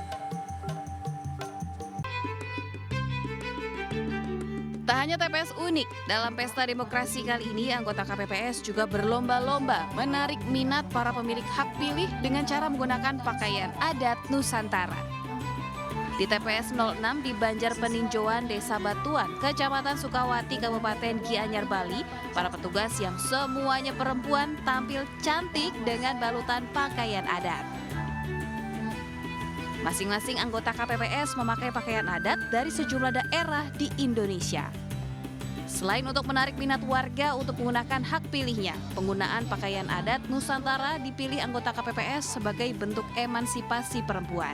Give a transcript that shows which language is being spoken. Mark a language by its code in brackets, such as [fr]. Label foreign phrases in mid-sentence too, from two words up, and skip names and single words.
[id] Tak hanya TPS unik, dalam pesta demokrasi kali ini anggota KPPS juga berlomba-lomba menarik minat para pemilik hak pilih dengan cara menggunakan pakaian adat Nusantara. Di TPS 06 di Banjar Peninjauan, Desa Batuan, Kecamatan Sukawati, Kabupaten Gianyar, Bali, para petugas yang semuanya perempuan tampil cantik dengan balutan pakaian adat. Masing-masing anggota KPPS memakai pakaian adat dari sejumlah daerah di Indonesia. Selain untuk menarik minat warga untuk menggunakan hak pilihnya, penggunaan pakaian adat Nusantara dipilih anggota KPPS sebagai bentuk emansipasi perempuan.